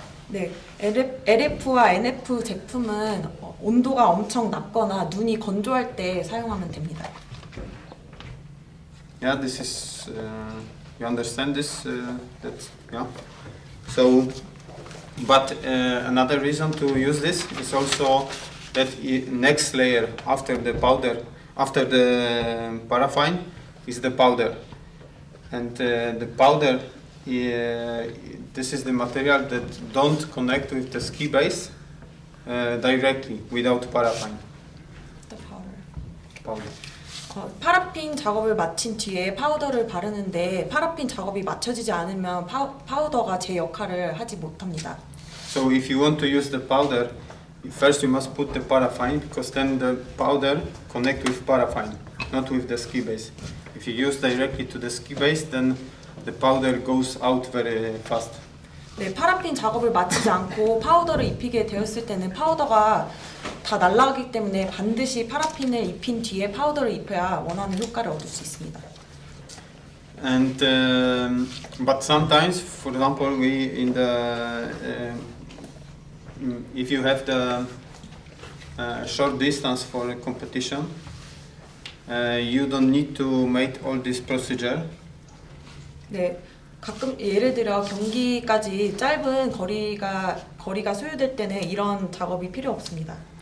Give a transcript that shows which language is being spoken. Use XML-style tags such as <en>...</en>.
<ko>네, LF와 NF 제품은 온도가 엄청 낮거나 눈이 건조할 때 사용하면 됩니다.</ko> <en>Yeah, this is you understand this. That's yeah. So, but another reason to use this is also that next layer after the powder, after the paraffin, is the powder, and the powder. This is the material that don't connect with the ski base directly without paraffin. The Powder.</en> <ko>파라핀 작업을 마친 뒤에 파우더를 바르는데 파라핀 작업이 맞춰지지 않으면 파우더가 제 역할을 하지 못합니다.</ko> <en>So if you want to use the powder, first you must put the paraffin because then the powder connect with paraffin, not with the ski base. If you use directly to the ski base, then the powder goes out very fast.</en> <ko>네, 파라핀 작업을 마치지 않고 파우더를 입히게 되었을 때는 파우더가 다 날아가기 때문에 반드시 파라핀을 입힌 뒤에 파우더를 입혀야 원하는 효과를 얻을 수 있습니다.</ko> <en>And but sometimes, for example, we in the if you have the short distance for a competition, you don't need to make all this procedure.</en> <ko>네, 가끔 예를 들어 경기까지 짧은 거리가 소요될 때는 이런 작업이 필요 없습니다.</ko>